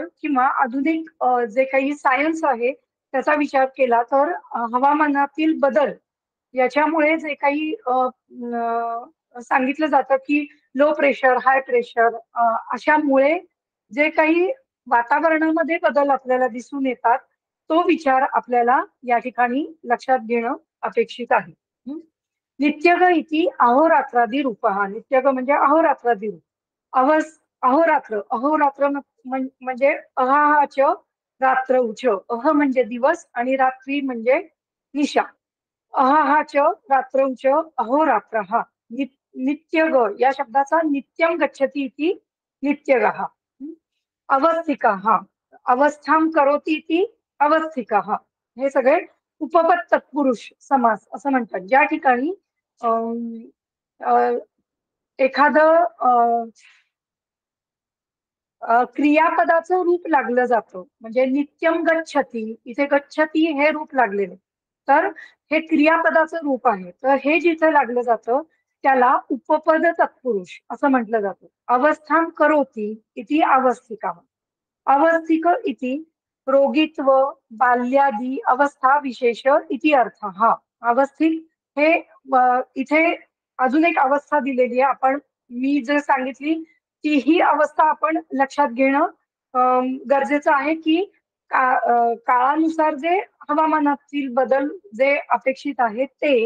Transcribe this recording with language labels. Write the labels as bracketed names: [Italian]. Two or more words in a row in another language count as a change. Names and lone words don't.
[Marathi] किंवा आधुनिक जे काही सायन्स आहे त्याचा विचार केला तर हवामानातील बदल याच्यामुळे जे काही सांगितलं जातं की [English] low pressure, high pressure [Marathi] अशामुळे जे काही वातावरणामध्ये बदल आपल्याला दिसून येतात तो विचार आपल्याला या ठिकाणी लक्षात घेणं अपेक्षित आहे. [Sanskrit] नित्यग इति अहोरात्रादी रूपः. [Marathi] नित्यग म्हणजे अहोरात्रादी रूप. अहोरात्र, अहोरात्र म्हणजे अहाच रात्र उच. अह म्हणजे दिवस आणि रात्री म्हणजे निशा. [Sanskrit] अहाच रात्र उच अहोरात्र. [Marathi] नित्यग या शब्दाचा [Sanskrit] नित्यम गच्छति इति नित्यगः. अवस्थिकः, अवस्थां करोति इति अवस्थिकः. [Marathi] हे सगळे उपपद तत्पुरुष समास असं म्हणतात. ज्या ठिकाणी एखादं क्रियापदाचं रूप लागलं जातं म्हणजे [Sanskrit] नित्यम गच्छती, [Marathi] इथे गच्छती हे रूप लागलेले तर हे क्रियापदाचं रूप आहे. तर हे जिथे लागलं जातं त्याला उपपद तत्पुरुष असं म्हटलं जातं. [Sanskrit] अवस्थां करोति इति अवस्थिका. अवस्थिक इति रोगित्व बाल्यादी अवस्था विशेष इति अर्थ. [Marathi] अवस्थिक हे इथे अजून एक अवस्था दिलेली आहे. मी जर सांगितली ती ही अवस्था आपण लक्षात घेणं गरजेचं आहे की काळानुसार जे हवामानातील बदल जे अपेक्षित आहेत ते.